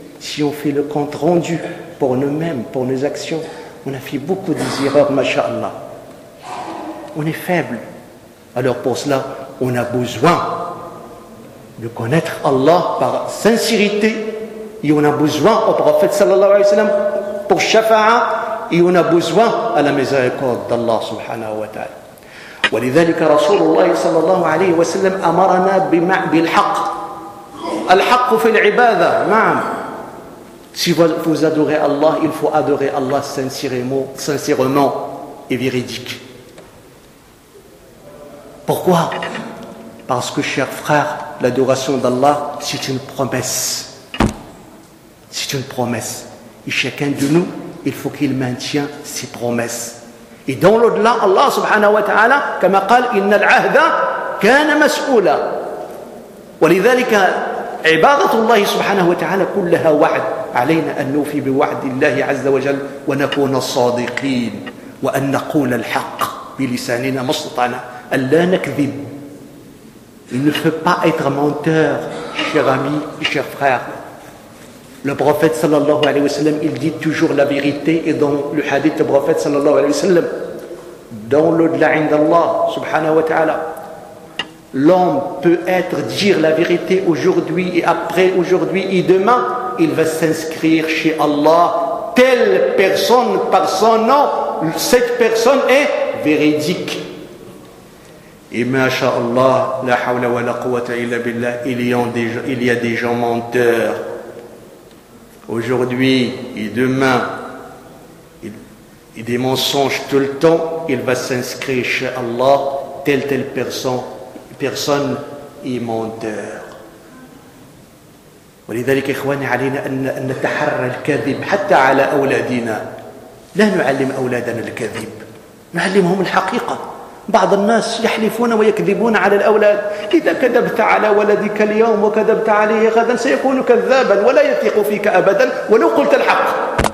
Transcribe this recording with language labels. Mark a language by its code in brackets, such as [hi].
[fr] Si on fait le compte rendu pour nous-mêmes, pour nos actions, on a fait beaucoup de erreurs, mashallah. On est faible. Alors pour cela, on a besoin de connaître Allah par sincérité. Et on a besoin au prophète sallallahu alayhi wa sallam pour shafa'a. Et on a besoin à la miséricorde d'Allah subhanahu wa ta'ala. [ar] ولذلك رسول الله صلى الله عليه وسلم أمرنا بالحق الحق في العبادة نعم. [fr] Si vous adorez Allah, il faut adorer Allah sincèrement et véridique. Pourquoi? Parce que, chers frères, l'adoration d'Allah, c'est une promesse. C'est une promesse. Et chacun de nous, il faut qu'il maintienne ses promesses. Et dans l'au-delà, Allah subhanahu wa ta'ala, comme a dit, [ar] « Inna al-ahda kana mas'oula. » Wa lidhalika, ibadatullah subhanahu wa ta'ala, kullaha wa'd. علينا أن نوفي بوعد الله عز وجل ونكون صادقين وأن نقول الحق بلساننا ما استطعنا ألا نكذب. [fr] Il ne faut pas être menteur, cher ami et cher frère. Le prophète sallallahu alayhi wa sallam, il dit toujours la vérité. Et dans le hadith du prophète sallallahu alayhi wa sallam, dans l'au-delà indallah subhanahu wa ta'ala, l'homme peut être dire la vérité aujourd'hui et après aujourd'hui et demain, il va s'inscrire chez Allah. Telle personne par son nom, cette personne est véridique. Et masha'Allah, [ar] la hawla wa la quwwata illa billah, [fr] il y a des gens menteurs. Aujourd'hui et demain, il y a des mensonges tout le temps, il va s'inscrire chez Allah. Telle personne est menteur. [ar] ولذلك إخواني علينا أن نتحرى الكذب حتى على أولادنا. لا نعلم أولادنا الكذب، نعلمهم الحقيقة. بعض الناس يحلفون ويكذبون على الأولاد. إذا كذبت على ولدك اليوم وكذبت عليه غدا سيكون كذابا ولا يثق فيك أبدا ولو قلت الحق.